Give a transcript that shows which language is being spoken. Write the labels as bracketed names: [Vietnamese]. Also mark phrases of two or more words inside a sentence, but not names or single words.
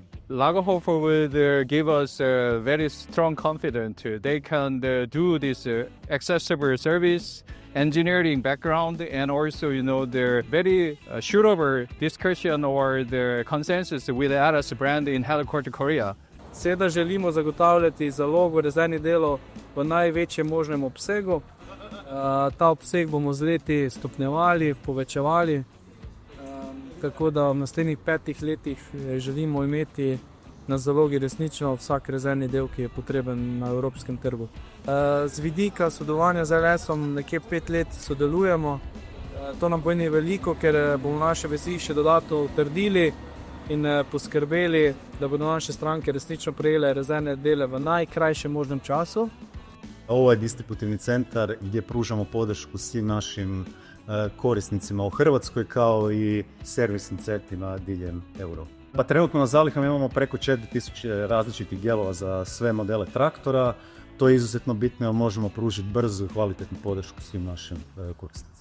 [English] Lagerhofer will give us very strong confidence. They can do this accessible service, engineering background, and also, the very suitable discussion or the consensus with Atlas brand in headquarters Korea. [Slovenian] Seveda želimo zagotavljati zalogo rezervnih delov v največjem možnem obsegu. Ta obseg bomo z leti stopnjevali, povečevali, tako da v naslednjih 5 letih želimo imeti na zalogi resnično vsak rezervni del, ki je potreben na evropskem trgu. Z vidika sodelovanja z LS-om nekje 5 let sodelujemo. To nam pomeni veliko, ker bomo naše vezi še dodatno utrdili in poskrbeli, da bodo naše stranke resnično prejele rezervne dele v najkrajšem možnem času. [Croatian] Ovo je distributivni centar gdje pružamo podršku svim našim korisnicima u Hrvatskoj kao i servisnim centrima diljem Europe. Pa trenutno na zalihama imamo preko 4000 različitih dijelova za sve modele traktora. To je izuzetno bitno jer možemo pružiti brzu i kvalitetnu podršku svim našim korisnicima.